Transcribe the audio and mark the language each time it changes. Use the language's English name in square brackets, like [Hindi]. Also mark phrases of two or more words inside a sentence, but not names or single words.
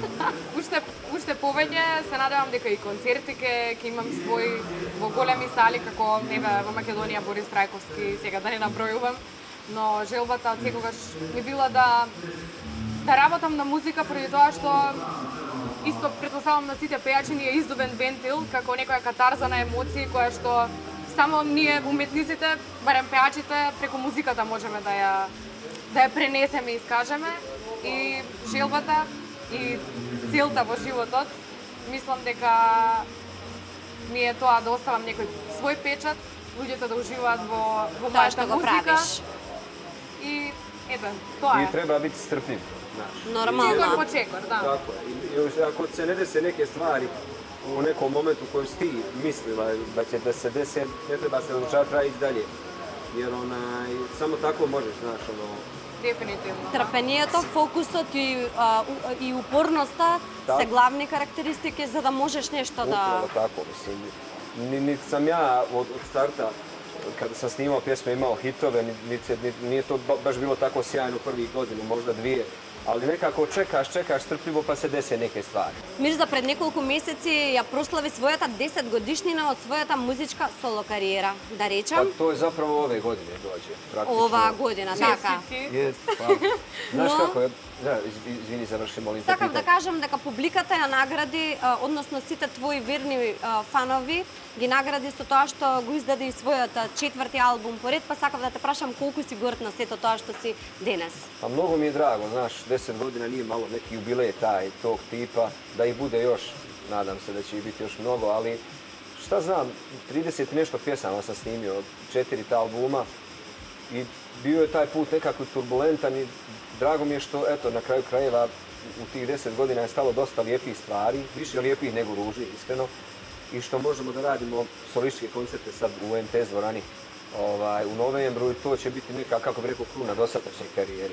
[Macedonian] Уште повеќе, се надевам дека и концерти ќе имам свој во големи сали, како во Македонија Борис Трајковски, сега да не набројувам, но желбата од секогаш ми била да работам на музика поради тоа што исто претпоставам на сите пејачи ни е издубен вентил, како некоја катарза на емоции која што само ние уметниците, барем пејачите, преку музиката можеме да ја пренесеме и искажеме. И желбата и целта во животот, мислам дека ми е тоа да оставам некој свој печат, луѓето да уживаат во мојата музика. И ето, тоа е. [Bosnian] I treba biti strpljiv. [Macedonian] Нормално. Чекор по чекор, да. [Bosnian] Tako je. I ako se ne dese neke stvari u nekom momentu u kojem si ti mislila da će da se dese, ne treba se odlučavati, treba ići dalje. Jer samo tako možeš, znaš, [Macedonian] Дефинитивно. Трпението, фокусот и упорноста се главни карактеристики за да можеш нешто да... [Bosnian] Upravo tako, mislim. Niti sam ja od starta, kada sam snimao pjesme, imao hitove, nije to baš bilo tako sjajno prvih godina, možda dvije. Ali nekako čekaš strpljivo pa se dese neke stvari. [Macedonian] Мирза пред неколку месеци ја прослави својата 10 годишнина од својата музичка соло кариера, да [Bosnian] Pa [Macedonian] речам. [Bosnian] to je zapravo ove godine dođe, praktično. [Macedonian] Ова година, така. [Bosnian] Jest, hvala. Znaš No. kako je? Da, izvini, završi, molim te [Macedonian] Сакам да [Bosnian] pitanje. [Macedonian] кажам дека публиката ја награди, односно сите твои верни фанови ги награди со тоа што го издаде и својот 4ти албум поред, па сакам да те прашам колку си горд на сето тоа што си денес. [Bosnian] Pa mnogo mi je drago, znaš, 10 godina nije malo neki jubilej tog tipa, da ih bude još, nadam se da će ih biti još mnogo, ali šta znam, 30 i nešto pjesama sam snimio od 4 ta albuma i bio je taj put nekako turbulentan i drago mi je što, eto, na kraju krajeva u tih 10 godina je stalo dosta lijepih stvari, više lijepih nego ružnih, iskreno, i što možemo da radimo solističke koncerte sad u MTS dvorani u novembru i to će biti neka, kako bih rekao, kruna dosadašnje karijere.